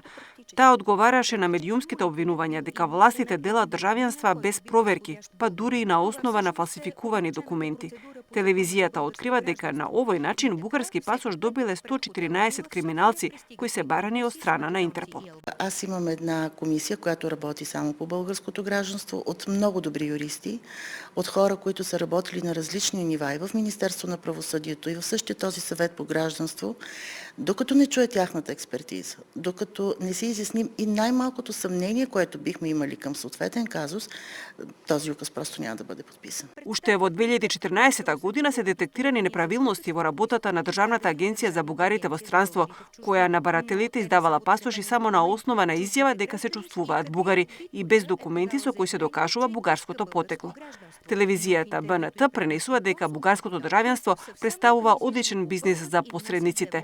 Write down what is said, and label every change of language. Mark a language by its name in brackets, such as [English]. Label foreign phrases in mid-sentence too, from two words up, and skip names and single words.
[Macedonian] Таа одговараше на медиумските обвинувања дека властите делат државјанства без проверки, па дури и на основа на фалсификувани документи. Телевизијата открива дека на овој начин бугарски пасош добиле 114 криминалци кои се барани од страна на Интерпол. [Bulgarian] Аз имам една комисија която работи само по българското гражданство од многу добри юристи, од хора които са работили на различни нива и в Министерство на правосъдието и в същия този съвет по гражданство, докато не чуе тяхната експертиза, докато не се изясним и най-малкото съмнение, което бихме имали към съответен казус, този указ просто няма да бъде подписан. [Macedonian] Уште во 2014 година се детектирани неправилности во работата на Државната агенција за бугарите во странство, која на барателите издавала пасоши само на основа на изјава дека се чувствуваат бугари и без документи со кои се докажува бугарското потекло. Телевизијата БНТ пренесува дека бугарското државјанство представува одличен бизнис за посредниците.